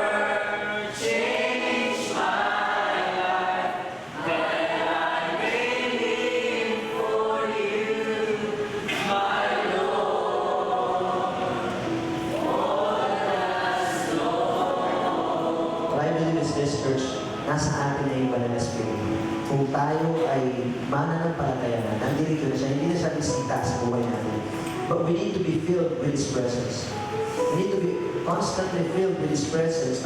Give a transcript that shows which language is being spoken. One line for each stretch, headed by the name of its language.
English: Change my life, that I may live for you, my What I believe is this, church,
Filipino: nasa atin na yung banal na
English: Spirit.
Filipino: Kung tayo ay mananampalataya na, nandito na siya, hindi na siya bisita sa buhay natin.
English: But we need to be filled with His presence. We need to be constantly filled with His presence.